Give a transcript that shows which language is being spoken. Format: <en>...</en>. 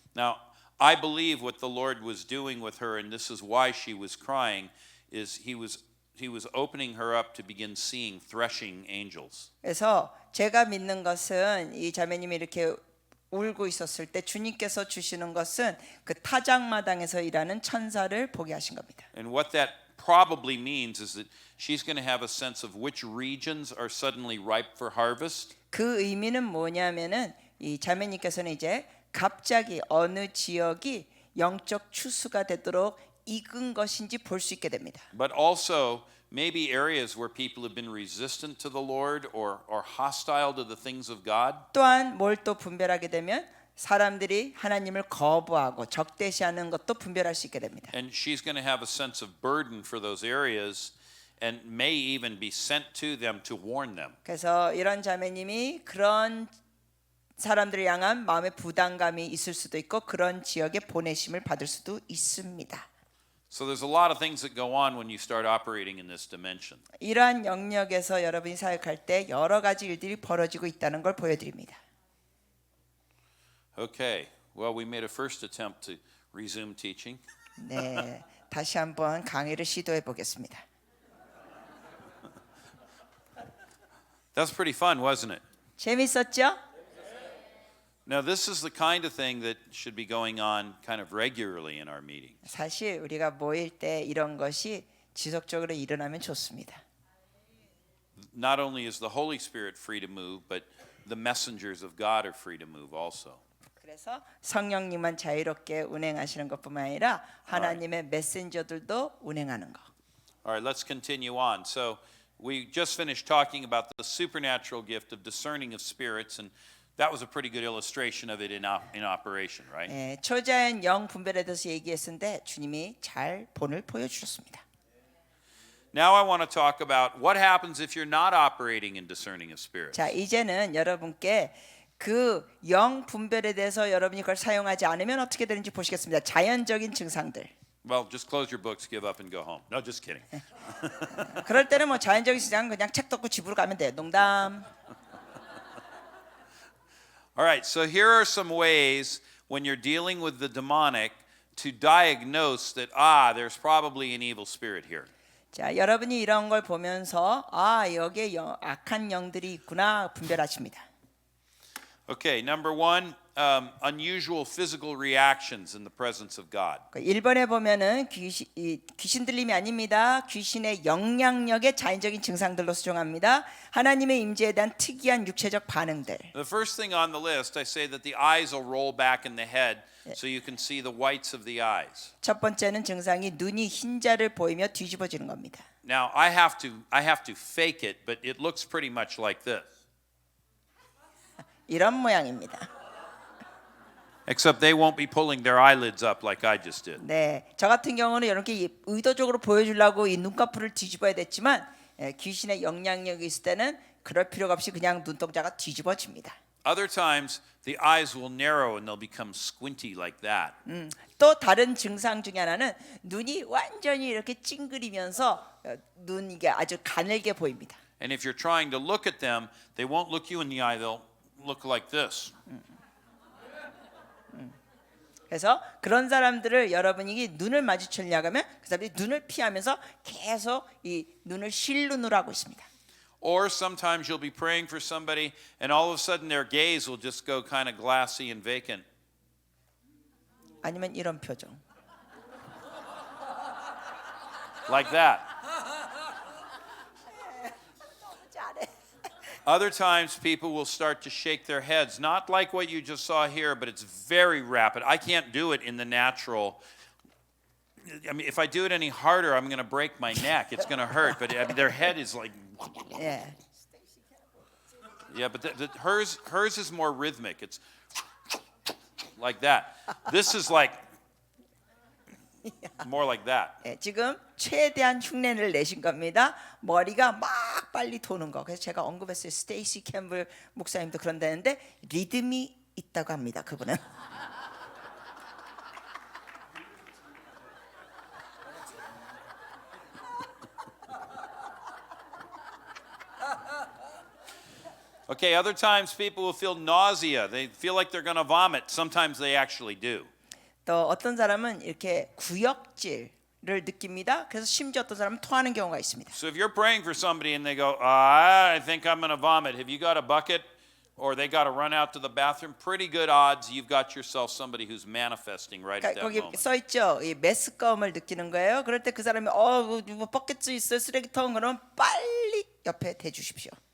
<en>Now, I believe what the Lord was doing with her, and this is why she was crying, is he was opening her up to begin seeing threshing angels.</en> <ko>그래서 제가 믿는 것은 이 자매님이 이렇게 울고 있었을 때 주님께서 주시는 것은 그 타작마당에서 일하는 천사를 보게 하신 겁니다.</ko> <en>And what that probably means is that she's going to have a sense of which regions are suddenly ripe for harvest.</en> <ko>그 의미는 뭐냐면은 이 자매님께서는 이제 갑자기 어느 지역이 영적 추수가 되도록 익은 것인지 볼 수 있게 됩니다.</ko> <en>But also maybe areas where people have been resistant to the Lord or hostile to the things of God.</en> <ko>또한 뭘 또 분별하게 되면 사람들이 하나님을 거부하고 적대시하는 것도 분별할 수 있게 됩니다.</ko> <en>And she's going to have a sense of burden for those areas and may even be sent to them to warn them.</en> <ko>그래서 이런 자매님이 그런 사람들을 향한 마음의 부담감이 있을 수도 있고 그런 지역에 보내심을 받을 수도 있습니다.</ko> <en>So there's a lot of things that go on when you start operating in this dimension.</en> <ko>이러한 영역에서 여러분이 사역할 때 여러 가지 일들이 벌어지고 있다는 걸 보여드립니다.</ko> <en>Okay. Well, we made a first attempt to resume teaching.</en> <ko>네, 다시 한번 강의를 시도해 보겠습니다.</ko> <en>That's pretty fun, wasn't it?</en> <ko>재밌었죠?</ko> <en>Now, this is the kind of thing that should be going on kind of regularly in our meetings.</en> <ko>사실 우리가 모일 때 이런 것이 지속적으로 일어나면 좋습니다.</ko> <en>Not only is the Holy Spirit free to move, but the messengers of God are free to move also.</en> <ko>그래서 성령님만 자유롭게 운행하시는 것뿐만 아니라 하나님의 메신저들도 운행하는 거.</ko> <en>All right, let's continue on. So, we just finished talking about the supernatural gift of discerning of spirits, and that was a pretty good illustration of it in operation, right?</en> <ko>예, 초자연 영 분별에 대해서 얘기했는데 주님이 잘 본을 보여주셨습니다.</ko> <en>Now I want to talk about what happens if you're not operating in discerning of spirits.</en> <ko>자, 이제는 여러분께 그 영 분별에 대해서 여러분이 그걸 사용하지 않으면 어떻게 되는지 보시겠습니다. 자연적인 증상들.</ko> <en>Well, just close your books, give up, and go home. No, just kidding.</en> <ko>그럴 때는 뭐 자연적인 증상은 그냥 책 덮고 집으로 가면 돼요. 농담.</ko> <en>All right, so here are some ways when you're dealing with the demonic to diagnose that, there's probably an evil spirit here.</en> <ko>자, 여러분이 이런 걸 보면서 여기에 악한 영들이 있구나 분별하십니다.</ko> <en>Okay, number one, unusual physical reactions in the presence of God.</en> <ko>1번에 보면은 귀신 들림이 아닙니다. 귀신의 영향력의 자연적인 증상들로 수정합니다. 하나님의 임재에 대한 특이한 육체적 반응들.</ko> <en>The first thing on the list, I say that the eyes will roll back in the head so you can see the whites of the eyes.</en> <ko>첫 번째는 증상이 눈이 흰자를 보이며 뒤집어지는 겁니다.</ko> <en>Now, I have to fake it, but it looks pretty much like this.</en> <ko>이런 모양입니다.</ko> <en>Except they won't be pulling their eyelids up like I just did.</en> <ko>네, 저 같은 경우는 이렇게 의도적으로 보여주려고 이 눈꺼풀을 뒤집어야 됐지만 귀신의 영향력이 있을 때는 그럴 필요가 없이 그냥 눈동자가 뒤집어집니다.</ko> <en>Other times, the eyes will narrow and they'll become squinty like that.</en> <ko>또 다른 증상 중에 하나는 눈이 완전히 이렇게 찡그리면서 눈 이게 아주 가늘게 보입니다.</ko> <en>And if you're trying to look at them, they won't look you in the eye, they'll look like this.</en> <ko>그래서 그런 사람들을 여러분이 눈을 마주치려고 하면 그 사람들이 눈을 피하면서 계속 이 눈을 실눈으로 하고 있습니다.</ko> <en>Or sometimes you'll be praying for somebody and all of a sudden their gaze will just go kind of glassy and vacant.</en> <ko>아니면 이런 표정.</ko> <en>Like that.</en> <ko>잘해.</ko> <en>Other times people will start to shake their heads, not like what you just saw here, but it's very rapid. I can't do it in the natural. I mean, if I do it any harder, I'm going to break my neck. It's going to hurt. But I mean, their head is like,</en> <ko>예.</ko> <en>yeah. But hers is more rhythmic. It's like that. This is like more like that.</en> <ko>예, 지금 최대한 흉내를 내신 겁니다. 머리가 막 빨리 도는 거. 그래서 제가 언급했어요. 스테이시 캠블 목사님도 그런다는데 리듬이 있다고 합니다. 그분은.</ko> <en>Okay, other times people will feel nausea. They feel like they're going to vomit. Sometimes they actually do.</en> <ko>또 어떤 사람은 이렇게 구역질을 느낍니다. 그래서 심지어 어떤 사람은 토하는 경우가 있습니다.</ko> <en>So if you're praying for somebody and they go, I think I'm going to vomit. Have you got a bucket? Or they got to run out to the bathroom. Pretty good odds you've got yourself somebody who's manifesting right at that</en> <ko>거기</ko> <en>moment.</en> <ko>써 있죠. 이 메스꺼움을 느끼는 거예요. 그럴 때 그 사람이 뭐 버켓 있어요. 쓰레기통 그러면 빨리 옆에 대주십시오.</ko>